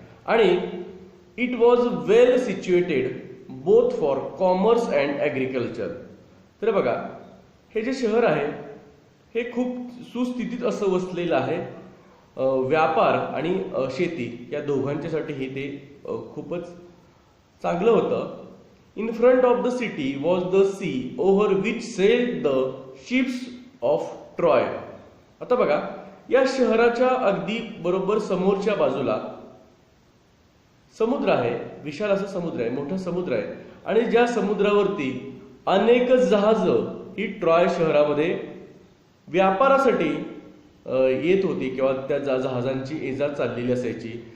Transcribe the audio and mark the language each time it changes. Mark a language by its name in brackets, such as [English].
[English] आणि it was well situated both for commerce and agriculture. [Marathi] तर बघा, हे जे शहर आहे हे खूप सुस्थितीत असं वसलेलं आहे. व्यापार आणि शेती या दोघांच्यासाठी हे ते खूपच चांगलं होतं. [English] In front of the city was the sea over which sailed the ships of Troy. [Marathi] आता बघा, या शहराच्या अगदी बरोबर समोरच्या बाजूला समुद्र आहे. विशाल असा समुद्र आहे, मोठा समुद्र आहे आणि ज्या समुद्रावरती अनेक जहाजं ही ट्रॉय शहरामध्ये व्यापारासाठी येत होती किंवा त्या जहाजांची ये-जा चाललेली असायची.